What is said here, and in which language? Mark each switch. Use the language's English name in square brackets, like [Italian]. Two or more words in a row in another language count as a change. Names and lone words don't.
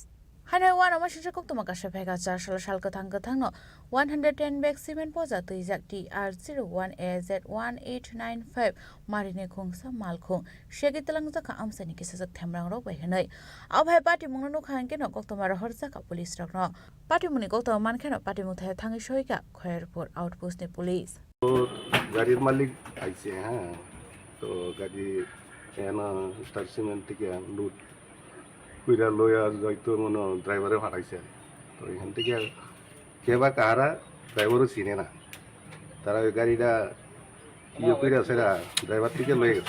[Kok Borok] Hanai wana mashisha koktoma kashe phega char shalkathang kathang no 110 [English] bag cement [Kok Borok] poza tuizak TR01AZ1895 marine khungsa malkhung shagai thlang zakha amseni kisu themrang rok bai hanai abhai patimung no khan keno koktoma rahor zakha police rok no patimuni koktoma man keno patimung thayo thangi shoika khoyar por outpost ni police [Bangla] গাড়ির মালিক আইছে। হ্যাঁ, তো গাড়ি এনা স্টার সিমেন্ট থেকে লুট কইরা লইয়া যাইতো মনে ড্রাইভারে ফাটাইছে। তো এখান থেকে কে বা কাহারা ড্রাইভারও চিনে না, তারা ওই গাড়িটা ইয়ে কইরা সেরা ড্রাইভার থেকে লয়ে গেছে।